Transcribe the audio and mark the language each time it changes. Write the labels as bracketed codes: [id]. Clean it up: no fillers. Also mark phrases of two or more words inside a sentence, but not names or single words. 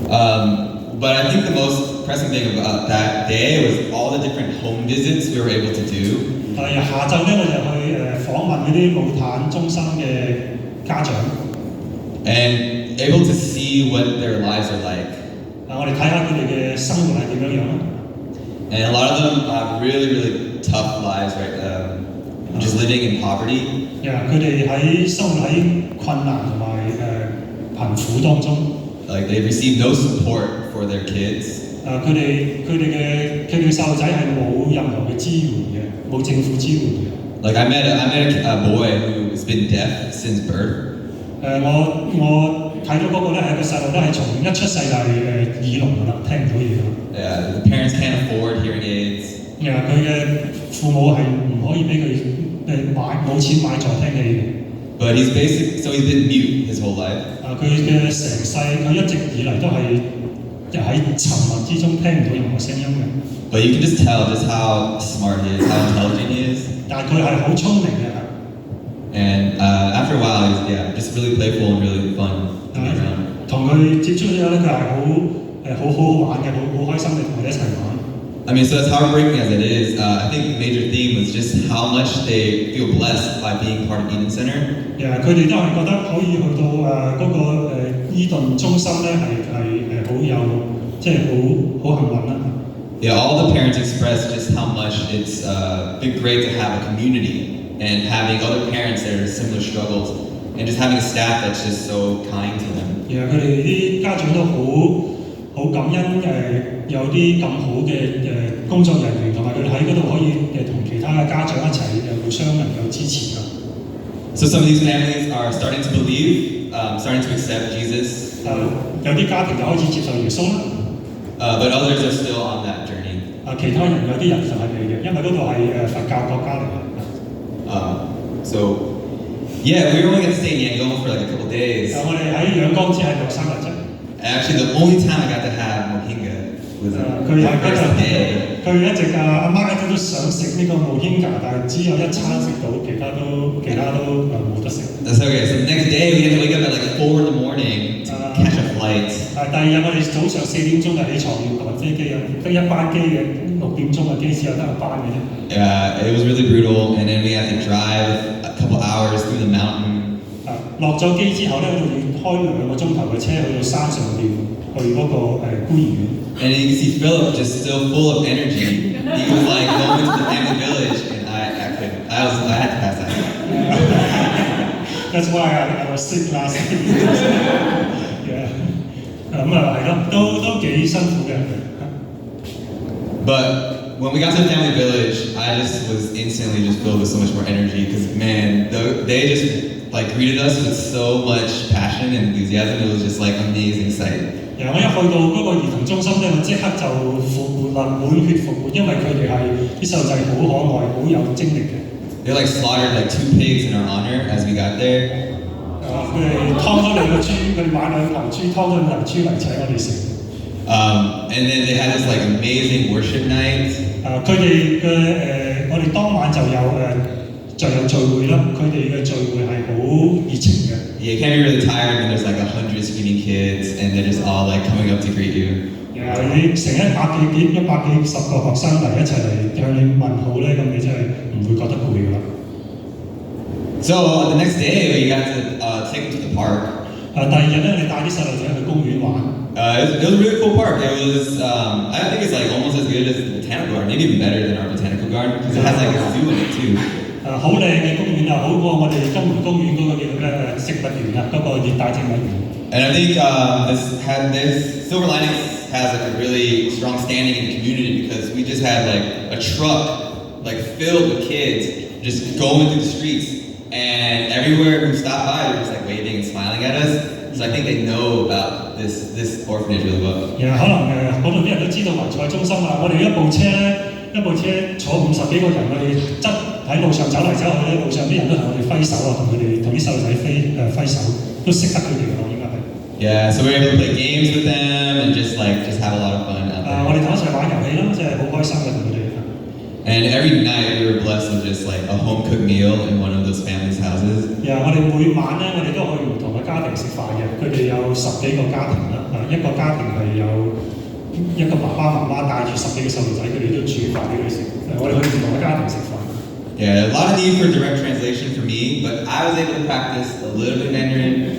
[en] But I think the most pressing thing about that day was all the different home visits we were able to do. [yue] 下晝咧，我就去訪問嗰啲老壇中心嘅家長。 [en] And able to see what their lives are like. [yue] 我哋睇下佢哋嘅生活係點樣樣啦。 [en] And a lot of them have really, really tough lives, right? Just living in poverty. [yue] 佢哋喺生活喺困難同埋貧苦當中。 [en] Like they receive no support for their kids. [yue] 佢哋嘅細路仔係冇任何嘅支援嘅，冇政府支援嘅。 [en] Like I met a boy who's been deaf since birth. [yue] 我睇到嗰個咧係一個細路咧係從一出世就係耳聾㗎啦，聽唔到嘢㗎。 [en] Yeah, the parents can't afford hearing aids. [yue] 佢嘅父母係唔可以俾佢冇錢買助聽器嘅。 [en] But he's been mute his whole life. [yue] 佢嘅成世佢一直以嚟都係喺沉默之中聽唔到任何聲音嘅。 [en] But you can just tell just how smart he is, how intelligent he is. [yue] 但係佢係好聰明嘅。 [en] And after a while, he's just really playful and really fun to be around. [yue] 同佢接觸之後咧，佢係好玩嘅，好開心嘅，同佢哋一齊玩。 [en] I mean, so as heartbreaking as it is, I think the major theme was just how much they feel blessed by being part of Eden Center. [yue] 佢哋都係覺得可以去到嗰個伊頓中心咧，係好有即係好幸運啦。 [en] Yeah, all the parents expressed just how much it's been great to have a community and having other parents that are similar struggles and just having a staff that's just so kind to them. [yue] 佢哋啲家長都好感恩有啲咁好嘅工作人員，同埋佢哋喺嗰度可以同其他嘅家長一齊互相能夠支持㗎。 [en] So some of these families are starting to believe, starting to accept Jesus. [yue] 有啲家庭就開始接受耶穌啦。 [en] But others are still on that journey. [yue] 其他人有啲人就係未嘅，因為嗰度係佛教國家嚟嘅。 [en] So yeah, we were only going to stay in Yangon for like a couple days. [yue] 我哋喺仰光只係3日啫。 [en] Actually, the only time I got to have mohinga was on the first day. [yue] 佢一直阿媽一直都想食呢個mohinga，但係只有一餐食到，其他都冇得食。 [en] That's okay. So the next day we had to wake up at like 4 in the morning to catch a flight. [yue] 第二日我哋早上4點鐘就起床要趕飛機啊，得一班機嘅6點鐘嘅機只有得一班嘅啫。 [en] Yeah, it was really brutal, and then we had to drive a couple hours through the mountain. [yue] 落咗機之後咧，我哋要開2個鐘頭嘅車去到山上邊去嗰個孤兒院。 [en] And you can see Philip just still full of energy. He was like going to the family village, and I couldn't. I had to pass out. That's why I was sick last week. Yeah. [yue] 係咯，都幾辛苦嘅。 [en] But when we got to the family village, I just was instantly just filled with so much more energy because man, they just like greeted us with so much passion and enthusiasm. It was just like amazing sight. [yue] 我一去到嗰個兒童中心咧，我即刻就復活啦，滿血復活，因為佢哋係啲細路仔好可愛，好有精力嘅。 [en] They like slaughtered like 2 pigs in our honor as we got there. [yue] 佢哋劏咗2個豬，佢哋買2頭豬，劏咗2頭豬嚟請我哋食。 [en] And then they had this like amazing worship night. [yue] 佢哋嘅我哋當晚就有聚會啦，佢哋嘅聚會係好熱情嘅。 [en] Yeah, you can't be really tired when there's like 100 screaming kids and they're just all like coming up to greet you. [yue] 你成100幾10個學生嚟一齊嚟向你問好咧，咁你真係唔會覺得攰㗎啦。 [en] So the next day we got to take them to the park. [yue] 第2日咧，你帶啲細路仔去公園玩。 [en] It was a really cool park. It was I think it's like almost as good as the botanical garden, maybe even better than our botanical garden because it has like a zoo in it too. [yue] 好靚嘅公園啊，好過我哋金門公園嗰個叫咩植物園啊，嗰個熱帶植物園。 [en] And I think this Silver Linings has like a really strong standing in the community because we just had like a truck like filled with kids just going through the streets, and everywhere we stopped by, they're just like waving and smiling at us. So I think they know about this orphanage really well. [yue] 可能嗰度啲人都知道懷菜中心啊，我哋一部車坐50幾個人，我哋喺路上走嚟走去咧，路上啲人都同我哋揮手啊，同啲細路仔揮手，都識得佢哋咯，應該係。 [en] Yeah, so we were able to play games with them and just have a lot of fun out there. [yue] 我哋同一齊玩遊戲啦，即係好開心嘅同佢哋。 [en] And every night we were blessed with just like a home cooked meal in one of those families' houses. [yue] 我哋每晚咧，我哋都去唔同嘅家庭食飯嘅。佢哋有10幾個家庭啦，一個家庭係有一個爸爸媽媽帶住10幾個細路仔，佢哋都煮飯俾佢食。我哋去唔同嘅家庭食飯。 [en] Yeah, a lot of need for direct translation for me, but I was able to practice a little bit of Mandarin.